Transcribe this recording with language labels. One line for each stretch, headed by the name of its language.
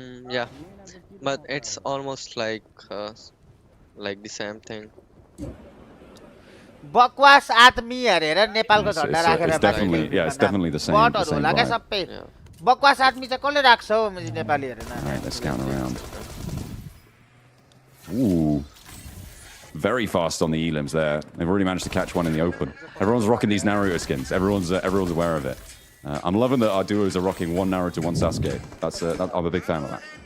English: Yeah, but it's almost like the same thing.
Nepali: बकवास आदमी हेरेर नेपालको झण्डा राखेर
English: it's definitely the same.
Nepali: बटहरु होला के सबै बकवास आदमी चाहिँ कसले राख्छ हो नेपालीहरु न.
English: Alright, let's scout around. Ooh. Very fast on the elims there. They've already managed to catch one in the open. Everyone's rocking these Naruto skins. Everyone's aware of it. I'm loving that our duos are rocking one Naruto, one Sasuke. I'm a big fan of that.